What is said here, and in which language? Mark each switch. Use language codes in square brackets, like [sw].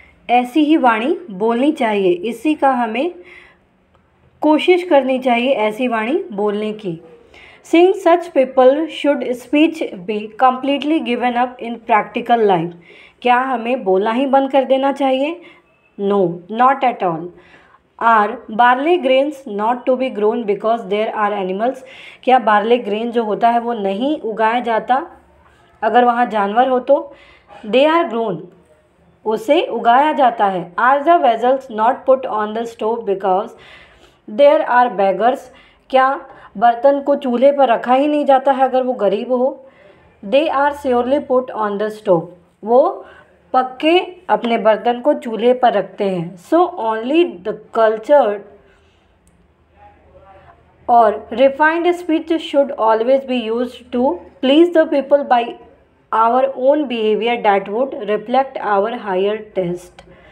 [hi] ऐसी ही वाणी बोलनी चाहिए। इसी का हमें कोशिश करनी चाहिए ऐसी वाणी बोलने की। [en] Seeing such people should speech be completely given up in practical life। [hi] क्या हमें बोलना ही बंद कर देना चाहिए? [en] No, not at all। Are barley grains not to be grown because there are animals? [hi] क्या बार्ले ग्रेन जो होता है वो नहीं उगाया जाता अगर वहाँ जानवर हो तो? [en] They are grown, [hi] उसे उगाया जाता है। [en] Are the vessels not put on the stove because there are beggars? [hi] क्या बर्तन को चूल्हे पर रखा ही नहीं जाता है अगर वो गरीब हो? [en] they are surely put on the stove, [hi] वो पक्के अपने बर्तन को चूल्हे पर रखते हैं। [en] So only the cultured और refined speech should always be use to please the people by our own behaviour that would reflect our higher taste.